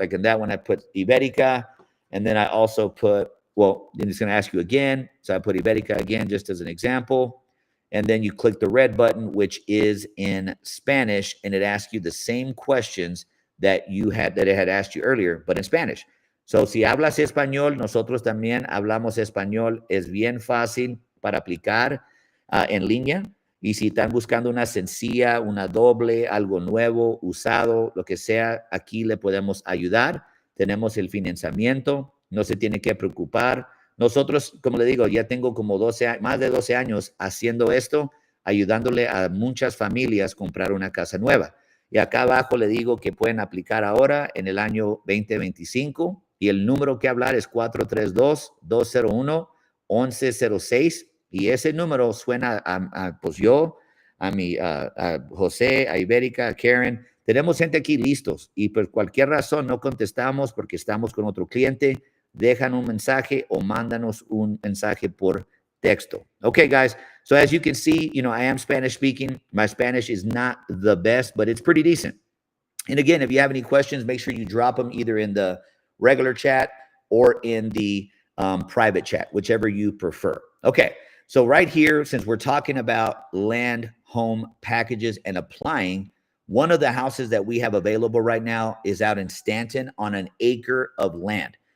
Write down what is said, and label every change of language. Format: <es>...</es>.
<en>Like in that one, I put Iberica, and then I also put, well, then it's going to ask you again. So I put Iberica again, just as an example. And then you click the red button, which is in Spanish, and it asks you the same questions that it had asked you earlier, but in Spanish.</en> <es>So si hablas español, nosotros también hablamos español. Es bien fácil para aplicar en línea. Y si están buscando una sencilla, una doble, algo nuevo, usado, lo que sea, aquí le podemos ayudar. Tenemos el financiamiento, no se tiene que preocupar. Nosotros, como le digo, ya tengo como más de 12 años haciendo esto, ayudándole a muchas familias a comprar una casa nueva. Y acá abajo le digo que pueden aplicar ahora en el año 2025 y el número que hablar es 432-201-1106. Y ese número suena pues yo, a José, a Ibérica, a Karen. Tenemos gente aquí listos y por cualquier razón no contestamos porque estamos con otro cliente. Dejan un mensaje o mándanos un mensaje por texto.</es> <en>Okay, guys. So as you can see, I am Spanish speaking. My Spanish is not the best, but it's pretty decent. And again, if you have any questions, make sure you drop them either in the regular chat or in the private chat, whichever you prefer. Okay. So right here, since we're talking about land home packages and applying, one of the houses that we have available right now is out in Stanton on an acre of land.</en>